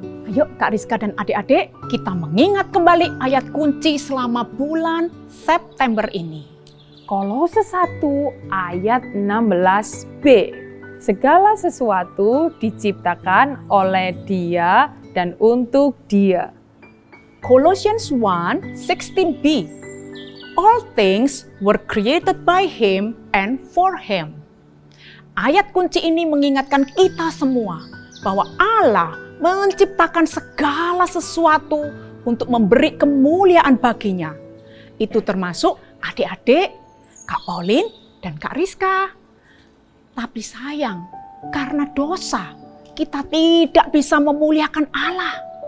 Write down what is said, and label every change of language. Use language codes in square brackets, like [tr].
[id] Ayo Kak Rizka dan adik-adik, kita mengingat kembali ayat kunci selama bulan September ini. Kolose 1 ayat 16b. Segala sesuatu diciptakan oleh Dia dan untuk Dia. [en] Colossians 1:16b. All things were created by Him and for Him. [id] Ayat kunci ini mengingatkan kita semua bahwa Allah menciptakan segala sesuatu untuk memberi kemuliaan baginya. Itu termasuk adik-adik, Kak Pauline, dan Kak Rizka. Tapi sayang, karena dosa, kita tidak bisa memuliakan Allah.